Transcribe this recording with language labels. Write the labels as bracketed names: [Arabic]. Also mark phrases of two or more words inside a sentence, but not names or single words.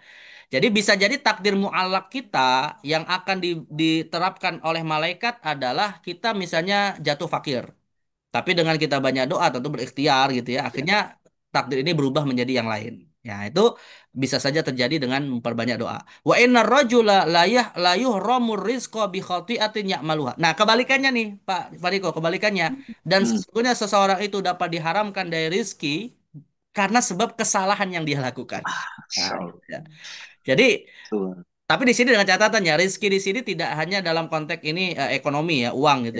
[Indonesian] Jadi bisa jadi takdir mualak kita yang akan diterapkan oleh malaikat adalah kita misalnya jatuh fakir. Tapi dengan kita banyak doa tentu berikhtiar gitu ya. Iya. Akhirnya takdir ini berubah menjadi yang lain. Ya, itu bisa saja terjadi dengan memperbanyak doa. [Arabic] وإن الرجل ل يحرم الرزق ب خطيئة يعملها. [Indonesian] Nah, kebalikannya nih, Pak Riko, kebalikannya. Dan Hmm. sesungguhnya seseorang itu dapat diharamkan dari rizki karena sebab kesalahan yang dia lakukan. Nah, So, ya. Jadi betul. tapi di sini dengan catatan ya, rezeki di sini tidak hanya dalam konteks ini ekonomi ya, uang gitu